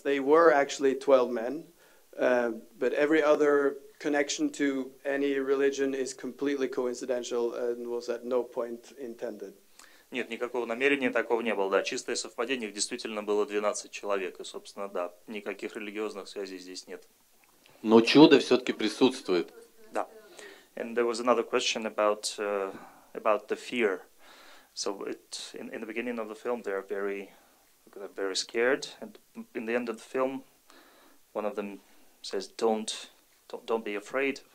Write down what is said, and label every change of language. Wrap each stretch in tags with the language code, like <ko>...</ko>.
<en>They were actually 12 men, but every other connection to any religion is completely coincidental and was at no point intended.</en> <ru>Нет, никакого намерения такого не было. Да, чистое совпадение, их действительно было 12 человек, и, собственно, да, никаких религиозных связей здесь нет. Но чудо все-таки присутствует. Да.</ru> <en>And there was another question about the fear. So in the beginning of the film, they're very scared, and in the end of the film, one of them says, "Don't be afraid.</en>